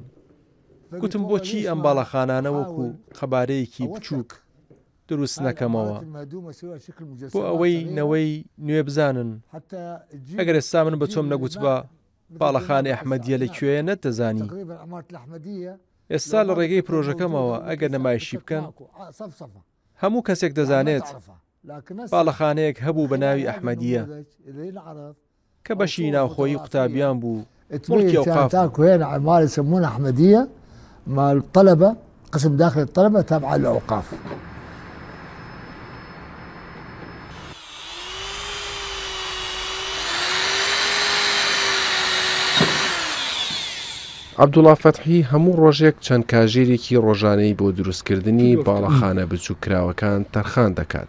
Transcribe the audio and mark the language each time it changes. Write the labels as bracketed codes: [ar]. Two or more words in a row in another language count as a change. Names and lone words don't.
[ckb] گوتم بۆچی ئەم باڵەخانانە وەکو قەبارەیەکی بچووک دروست نەکەمەوە بۆ ئەوەی نەوەی نوێ بزانن ئەگەر ئێستا من بە تۆم نەگوت بە باڵەخانەی ئەحمەدیە لەکوێیە نەتەزانی. ئێستا لە ڕێگەی پرۆژەکەمەوە ئەگەر نەمایشی بکەن هەموو کەسێک دەزانێت باڵەخانەیەک هەبوو بە ناوی ئەحمەدیە کە بەشی ناوخۆیی قوتابیان بوو. مڵکی ئەوقاف [ar] هنا عمارة يسمونها أحمدية مع الطلبة قسم داخل الطلبة تابعة للأوقاف. [ckb] عەبدوڵڵا فەتحی هەموو ڕۆژێک چەند کاژێرێکی ڕۆژانەی بۆ دروستکردنی باڵەخانە بچووکراوەکان تەرخان دەکات.